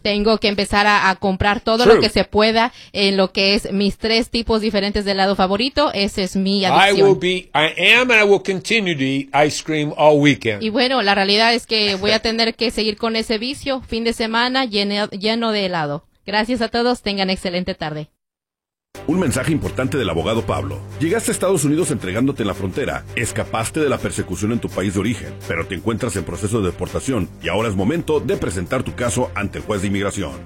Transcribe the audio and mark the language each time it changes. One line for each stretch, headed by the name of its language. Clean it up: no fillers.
Spanish: Tengo que empezar a comprar todo lo que se pueda en lo que es mis tres tipos diferentes de helado favorito. Esa es mi adicción.
English: I will continue to eat ice cream all weekend.
Spanish: Y bueno, la realidad es que voy a tener que seguir con ese vicio fin de semana lleno de helado. Gracias a todos, tengan excelente tarde. Un mensaje importante del abogado Pablo. Llegaste a Estados Unidos entregándote en la frontera, escapaste de la persecución en tu país de origen, pero te encuentras en proceso de deportación y ahora es momento de presentar tu caso ante el juez de inmigración.